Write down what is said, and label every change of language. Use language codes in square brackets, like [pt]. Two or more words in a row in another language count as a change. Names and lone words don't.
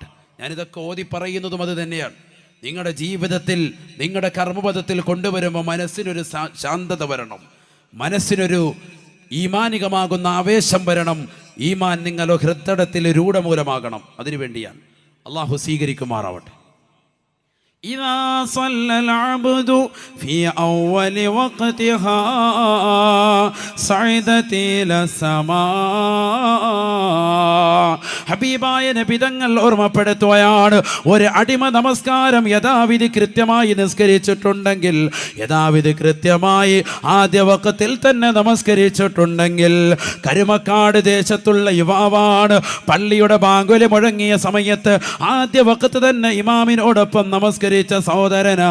[ml] ഞാനിതൊക്കെ ഓതി പറയുന്നതും അത് തന്നെയാണ്. നിങ്ങളുടെ ജീവിതത്തിൽ നിങ്ങളുടെ കർമ്മപഥത്തിൽ കൊണ്ടുവരുമ്പോൾ മനസ്സിനൊരു ശാന്തത വരണം, മനസ്സിനൊരു ഈമാനികമാകുന്ന ആവേശം വരണം. ഈമാൻ നിങ്ങളുടെ ഹൃദയത്തിൽ രൂഢമൂലമാകണം. അതിനുവേണ്ടിയാണ്. അള്ളാഹു സ്വീകരിക്കുമാറാവട്ടെ. [ar] إذا صلى العبد في أول وقتها صعدت إلى السماء. [ml] ഹബീബായ നബി തങ്ങൾ ഓർമ്മപ്പെടുത്തുകയാണ്, ഒരു അടിമ നമസ്കാരം യഥാവിധി കൃത്യമായി നിസ്കരിച്ചിട്ടുണ്ടെങ്കിൽ, യഥാവിധി കൃത്യമായി ആദ്യ വഖത്തിൽ തന്നെ നമസ്കരിച്ചിട്ടുണ്ടെങ്കിൽ, കരുമക്കാട് ദേശത്തുള്ള യുവാവാണ്, പള്ളിയുടെ ബാങ്കുലി മുഴങ്ങിയ സമയത്ത് ആദ്യ വഖത്ത് തന്നെ ഇമാമിനോടൊപ്പം നമസ്കരിച്ച സഹോദരനാ.